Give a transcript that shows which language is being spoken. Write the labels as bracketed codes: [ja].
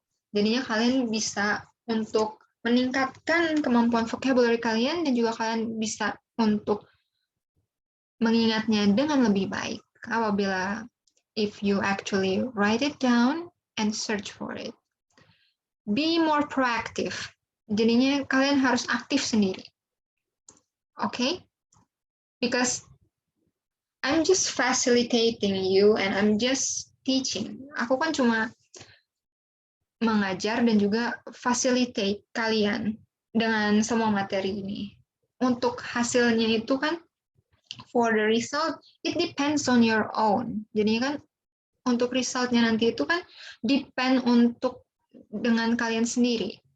[id] Jadinya kalian bisa untuk meningkatkan kemampuan vocabulary kalian, dan juga kalian bisa untuk mengingatnya dengan lebih baik apabila [en] if you actually write it down and search for it. be more proactive. [id] Jadinya kalian harus aktif sendiri. [en] Okay? Because I'm just facilitating you and I'm just teaching. [id] Aku kan cuma mengajar dan juga facilitate kalian dengan semua materi ini. Untuk hasilnya itu kan, [en] for the result, it depends on your own. [id] Jadi kan untuk resultnya nanti itu kan depend untuk dengan kalian sendiri.